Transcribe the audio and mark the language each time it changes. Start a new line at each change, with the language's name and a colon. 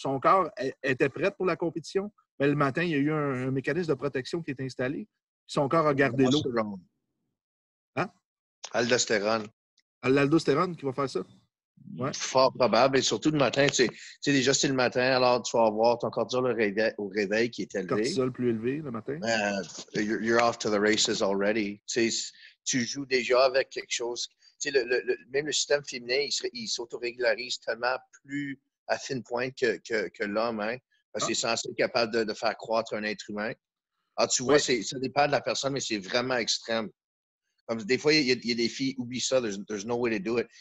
French: Son corps était prêt pour la compétition, mais le matin, il y a eu un mécanisme de protection qui est installé. Son corps a gardé l'eau. Hein? Aldostérone. L'aldostérone qui va faire ça? Ouais. Fort probable. Et surtout le matin, tu sais, déjà, c'est le matin, alors tu vas avoir ton cortisol au réveil qui est élevé. Cortisol plus élevé le matin.
English: You're off to the races already.
French: Tu joues déjà avec quelque chose. Même le système féminin, il s'autorégularise tellement plus à fine pointe que l'homme, hein, parce que c'est censé être capable de faire croître un être humain. Alors, tu vois, ça dépend de la personne, mais c'est vraiment extrême. Comme des fois, il y a des filles, oublie ça,
English: there's no way to do it.